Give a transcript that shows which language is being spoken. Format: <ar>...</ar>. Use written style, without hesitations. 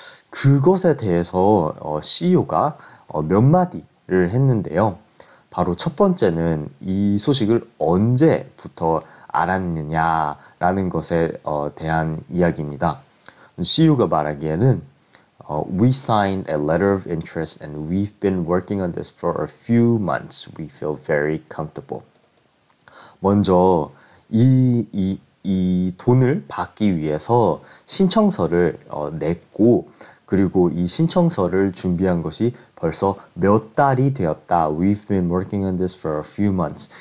<ko>그것에 대해서 CEO가 몇 마디를 했는데요. 바로 첫 번째는 이 소식을 언제부터 알았느냐라는 것에 대한 이야기입니다. CEO가 말하기에는</ko> <en>We signed a letter of interest and we've been working on this for a few months. We feel very comfortable.</en> <ko>먼저 이 돈을 받기 위해서 신청서를 냈고, 그리고 이 신청서를 준비한 것이 벌써 몇 달이 되었다.</ko> <en>We've been working on this for a few months.</en>